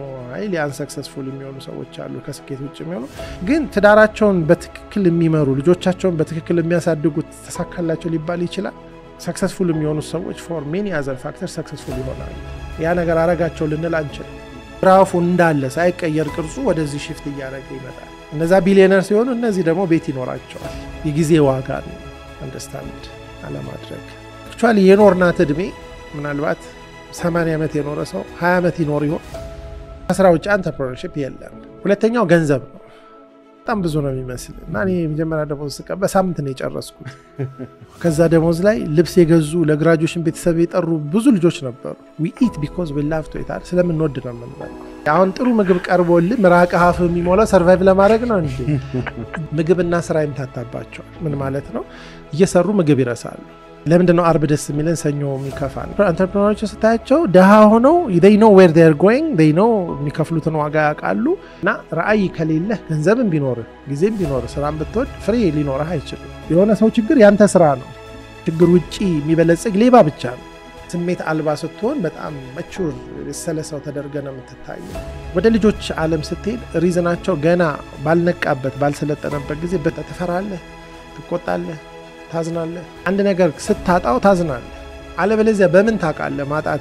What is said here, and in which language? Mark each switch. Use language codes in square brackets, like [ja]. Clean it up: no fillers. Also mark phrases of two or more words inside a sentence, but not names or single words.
[en] highly unsuccessful [am] የሚሆኑ ሰዎች አሉ ከስኬት ውጭ የሚሆኑ። ግን ትዳራቸውን በትክክል የሚመሩ ልጆቻቸውን በትክክል የሚያሳድጉት ተሳካላቸው ሊባል ይችላል። ሰክሰስፉል የሚሆኑ ሰዎች [en] for many other factor successful [am] ይሆናሉ። ያ ነገር አረጋቸው ልንል አንችልም። ግራፉ እንዳለ ሳይቀየር ቅርጹ ወደዚህ ሽፍት እያደረገ ይመጣል። እነዛ ቢሊዮነር ሲሆኑ እነዚህ ደግሞ ቤት ይኖራቸዋል። የጊዜ ዋጋ ነው አንደርስታንድ አለማድረግ። አክቹዋሊ የኖርናት እድሜ ምናልባት 80 ዓመት የኖረ ሰው 20 ዓመት ይኖር ይሆን? ከስራ ውጭ አንተርፕረነርሺፕ የለም። ሁለተኛው ገንዘብ ነው። በጣም ብዙ ነው የሚመስል እና እኔ መጀመሪያ ደሞዝ ስቀበል በሳምንት ነው የጨረስኩት። ከዛ ደሞዝ ላይ ልብስ የገዙ ለግራጁዌሽን ቤተሰብ የጠሩ ብዙ ልጆች ነበሩ። [en] we eat because we love to eat [am] ስለምንወድ ነው የምንበላው። አሁን ጥሩ ምግብ ቀርቦልህ ምራቅ አፍ የሚሞላው ሰርቫይቭ ለማድረግ ነው እንጂ ምግብና ስራ ይምታታባቸዋል። ምን ማለት ነው? እየሰሩ ምግብ ይረሳሉ። ለምንድነው አርብ ደስ የሚለን ሰኞ የሚከፋን? አንተርፕረነሮች ስታያቸው ደሃ ሆነው [en] they know where they are going, they know [am] የሚከፍሉትን ዋጋ ያውቃሉ። እና ራዕይ ከሌለህ ገንዘብም ቢኖር ጊዜም ቢኖር ስራም ብትወድ ፍሬ ሊኖርህ አይችልም። የሆነ ሰው ችግር ያንተ ስራ ነው። ችግር ውጪ የሚበለጽግ ሌባ ብቻ ነው። ስሜት አልባ ስትሆን በጣም መቹር ሰለሰው ተደርገህ ነው የምትታየው። ወደ ልጆች ዓለም ስትሄድ ሪዝናቸው ገና ባልነቃበት ባልሰለጠነበት ጊዜ ትፈራለህ፣ ትቆጣለህ፣ ታዝናለህ። አንድ ነገር ስታጣው ታዝናለህ። አለበለዚያ በምን ታውቃለህ ማጣት?